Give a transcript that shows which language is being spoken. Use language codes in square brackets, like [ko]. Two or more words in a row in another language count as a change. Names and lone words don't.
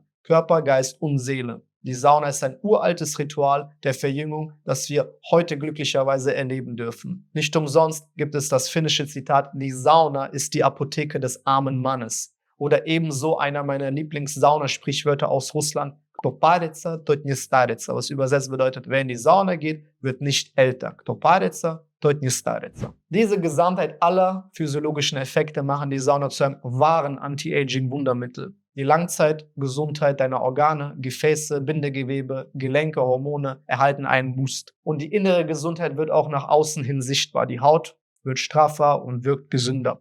[de] Körper, Geist und Seele. Die Sauna ist ein uraltes Ritual der Verjüngung, das wir heute glücklicherweise erleben dürfen. Nicht umsonst gibt es das finnische Zitat, die Sauna ist die Apotheke des armen Mannes. Oder ebenso einer meiner Lieblings-Saunasprichwörter aus Russland, [ru] Kto parится, тот не старится, [de] was übersetzt bedeutet, wer in die Sauna geht, wird nicht älter. [ru] Kto parится, tот не старится. [de] Diese Gesamtheit aller physiologischen Effekte machen die Sauna zu einem wahren Anti-Aging-Wundermittel. Die Langzeitgesundheit deiner Organe, Gefäße, Bindegewebe, Gelenke, Hormone erhalten einen Boost. Und die innere Gesundheit wird auch nach außen hin sichtbar. Die Haut wird straffer und wirkt gesünder.